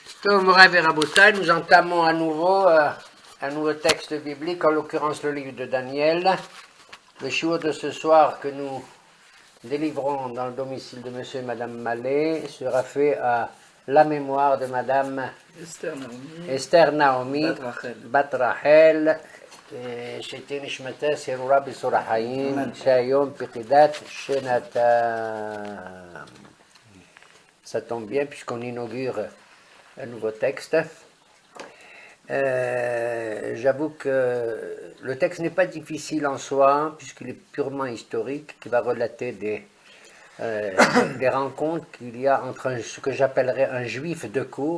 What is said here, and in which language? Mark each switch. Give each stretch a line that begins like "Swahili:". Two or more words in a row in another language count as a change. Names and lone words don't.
French: Morav et Rabotai, nous entamons à nouveau un nouveau texte biblique, en l'occurrence le livre de Daniel. Le shiur de ce soir que nous délivrons dans le domicile de monsieur et madame Mallet sera fait à la mémoire de madame Esther Naomi Bat Rachel,
Hebrew: שתהיה נשמתה סרורה בצור החיים, שהיום פקידת שנתה.
French: Ça tombe bien puisqu'on inaugure un nouveau texte. J'avoue que le texte n'est pas difficile en soi, puisqu'il est purement historique, qui va relater des rencontres qu'il y a entre ce que j'appellerais un juif de cour.